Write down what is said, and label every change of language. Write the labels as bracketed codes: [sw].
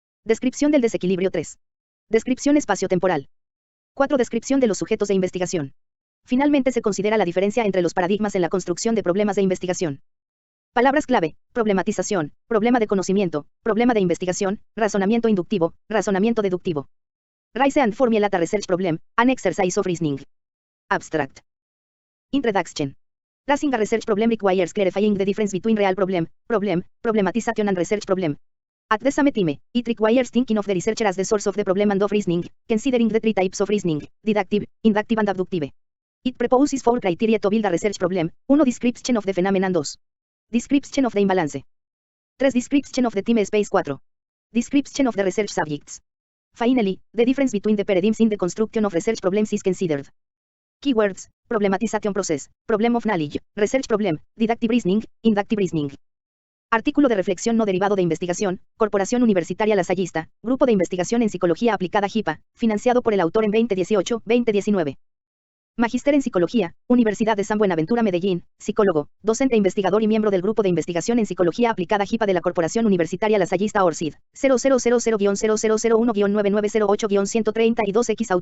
[es] Descripción del desequilibrio. 3. Descripción espaciotemporal. 4. Descripción de los sujetos de investigación. Finalmente se considera la diferencia entre los paradigmas en la construcción de problemas de investigación. Palabras clave: problematización, problema de conocimiento, problema de investigación, razonamiento inductivo, razonamiento deductivo. [en] Rise and formulate a research problem, an exercise of reasoning. Abstract. Introduction. Raising a research problem requires clarifying the difference between real problem, problematization and research problem. At the same time, it requires thinking of the researcher as the source of the problem and of reasoning, considering the 3 types of reasoning, deductive, inductive and abductive. It proposes 4 criteria to build a research problem. 1. Description of the phenomenon. 2. Description of the imbalance. 3. Description of the time space. 4. Description of the research subjects. Finally, the difference between the paradigms in the construction of research problems is considered. Keywords: problematization process, problem of knowledge, research problem, deductive reasoning, inductive reasoning. [es] Artículo de reflexión no derivado de investigación, Corporación Universitaria Lasallista, Grupo de Investigación en Psicología Aplicada JIPA, financiado por el autor en 2018-2019. Magíster en Psicología, Universidad de San Buenaventura Medellín, psicólogo, docente investigador y miembro del Grupo de Investigación en Psicología Aplicada JIPA de la Corporación Universitaria Lasallista ORCID, 0000-0001-9908-132X.